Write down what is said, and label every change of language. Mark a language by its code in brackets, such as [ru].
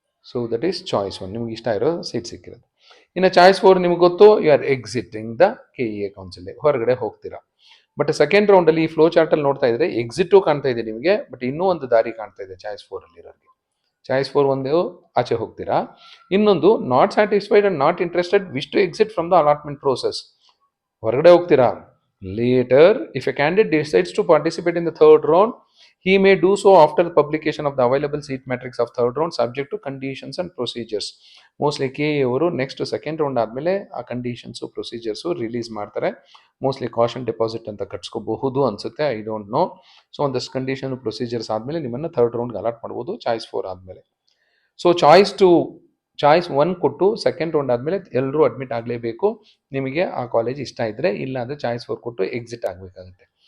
[en] so that is choice 1, [kn] ನಿಮ್ಗೆ ಇಷ್ಟ ಇರೋ ಸೀಟ್ ಸಿಕ್ಕಿರೋದು. ಇನ್ನು ಚಾಯ್ಸ್ 4 ನಿಮ್ಗೆ ಗೊತ್ತು, [en] you are exiting the KA council, [kn] ಹೊರಗಡೆ ಹೋಗ್ತೀರಾ. ಬಟ್ ಸೆಕೆಂಡ್ ರೌಂಡಲ್ಲಿ ಈ ಫ್ಲೋ ಚಾರ್ಟಲ್ಲಿ ನೋಡ್ತಾ ಇದ್ರೆ ಎಕ್ಸಿಟು ಕಾಣ್ತಾ ಇದೆ ನಿಮಗೆ, ಬಟ್ ಇನ್ನೂ ಒಂದು ದಾರಿ ಕಾಣ್ತಾ ಇದೆ ಚಾಯ್ಸ್ 4 ಇರೋರಿಗೆ. ಚಾಯ್ಸ್ 4 ಒಂದು ಆಚೆ ಹೋಗ್ತೀರಾ, ಇನ್ನೊಂದು [en] not satisfied and not interested wish to exit from the allotment process, [kn] ಹೊರಗಡೆ ಹೋಗ್ತೀರಾ. [en] Later, if a candidate decides to participate in the third round, he may do so after the publication of the available seat matrix of third round, subject to conditions and procedures. [kn] Mostly KA ಅವರು next second round ಆದಮೇಲೆ ಆ conditions procedures release ಮಾಡ್ತಾರೆ. Mostly caution deposit ಅಂತ ಕಟ್ಸ್ಕೋಬಹುದು ಅನ್ಸುತ್ತೆ, [en] I don't know. [kn] So ಒಂದಷ್ಟು condition procedures ಆದಮೇಲೆ ನಿಮ್ಮನ್ನು third ರೌಂಡ್ಗೆ allot ಮಾಡ್ಬೋದು, ಚಾಯ್ಸ್ 4 ಆದಮೇಲೆ. ಸೊ ಚಾಯ್ಸ್ 1 ಕೊಟ್ಟು ಸೆಕೆಂಡ್ ರೌಂಡ್ ಆದಮೇಲೆ ಎಲ್ಲರೂ ಅಡ್ಮಿಟ್ ಆಗಲೇಬೇಕು, ನಿಮಗೆ ಆ ಕಾಲೇಜ್ ಇಷ್ಟ ಇದ್ದರೆ, ಇಲ್ಲ ಅಂದರೆ ಚಾಯ್ಸ್ 4 ಕೊಟ್ಟು ಎಕ್ಸಿಟ್ ಆಗಬೇಕಾಗುತ್ತೆ.